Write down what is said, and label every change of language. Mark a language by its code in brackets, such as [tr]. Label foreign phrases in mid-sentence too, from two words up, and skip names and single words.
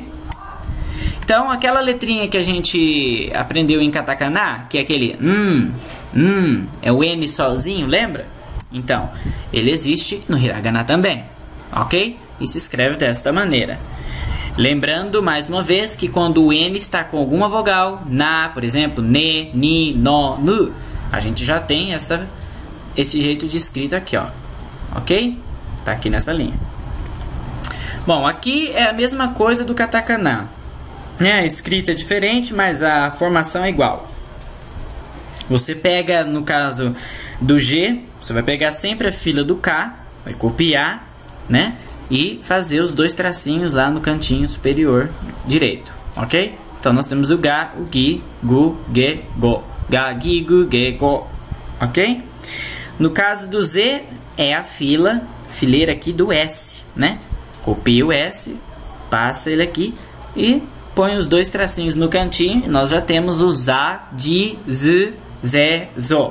[pt] Então aquela letrinha que a gente aprendeu em katakana, que é aquele é o N sozinho, lembra? Então, ele existe no hiragana também, ok? E se escreve desta maneira. Lembrando, mais uma vez, que quando o N está com alguma vogal, na, por exemplo, ne, ni, no, nu, a gente já tem esse jeito de escrita aqui, ó. Ok? Tá aqui nessa linha. Bom, aqui é a mesma coisa do katakana. A escrita é diferente, mas a formação é igual. Você pega, no caso do G, você vai pegar sempre a fila do K, vai copiar, né? E fazer os 2 tracinhos lá no cantinho superior direito, ok? Então nós temos o Ga, o Gi, Gu, Ge, Go. Ga, Gi, Gu, Ge, Go, ok? No caso do Z, é a fileira aqui do S, né? Copia o S, passa ele aqui e põe os 2 tracinhos no cantinho e nós já temos o Za, Di, Z, Ze, Zo.